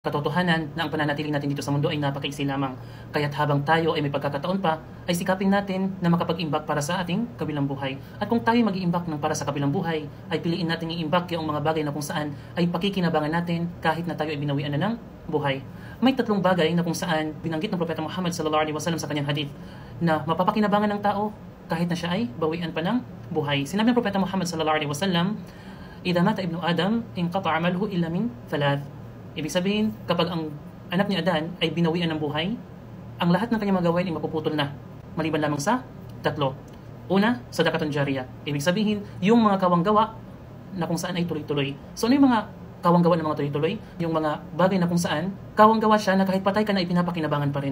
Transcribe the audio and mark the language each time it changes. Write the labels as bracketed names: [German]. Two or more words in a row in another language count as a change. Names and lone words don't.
[Filipino] katotohanan na ang pananatili natin dito sa mundo ay napakaiksi lamang. Kaya't habang tayo ay may pagkakataon pa, ay sikapin natin na makapag-imbak para sa ating kabilang buhay. At kung tayo mag-iimbak ng para sa kabilang buhay, ay piliin natin i-imbak yung mga bagay na kung saan ay pakikinabangan natin kahit na tayo ay binawian na ng buhay. May tatlong bagay na kung saan binanggit ng Propeta Muhammad [Arabic] صلى الله عليه وسلم [Filipino] sa kanyang hadith na mapapakinabangan ng tao kahit na siya ay bawian pa ng buhay. Sinabi ng Propeta Muhammad [Arabic] صلى الله عليه وسلم إذا مات ابن آدم انقطع عمله إلا من ثلاث." [Filipino] Ibig sabihin, kapag ang anak ni Adan ay binawian ng buhay, ang lahat ng kanyang magawain ay mapuputol na, maliban lamang sa tatlo. [Arabic] Una, صدقة جارية. [Filipino] Ibig sabihin, yung mga kawanggawa na kung saan ay tuloy-tuloy. So ano yung mga kawanggawa ng mga tuloy-tuloy? Yung mga bagay na kung saan kawanggawa siya na kahit patay ka na ay pinapakinabangan pa rin.